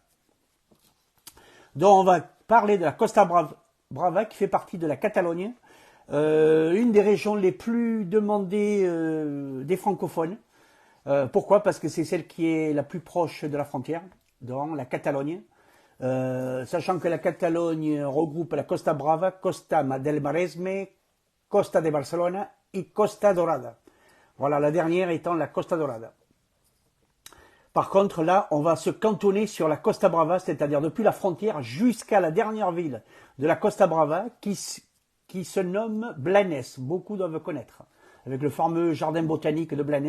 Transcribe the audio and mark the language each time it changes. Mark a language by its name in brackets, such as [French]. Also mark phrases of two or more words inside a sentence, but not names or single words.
[French] Donc on va parler de la Costa Brava qui fait partie de la Catalogne, une des régions les plus demandées des francophones. Pourquoi? Parce que c'est celle qui est la plus proche de la frontière, dans la Catalogne. Sachant que la Catalogne regroupe la Costa Brava, Costa del Maresme, Costa de Barcelona et Costa Dorada. Voilà, la dernière étant la Costa Dorada. Par contre, là, on va se cantonner sur la Costa Brava, c'est-à-dire depuis la frontière jusqu'à la dernière ville de la Costa Brava, qui qui se nomme Blanes. Beaucoup doivent connaître. Avec le fameux jardin botanique de Blanes.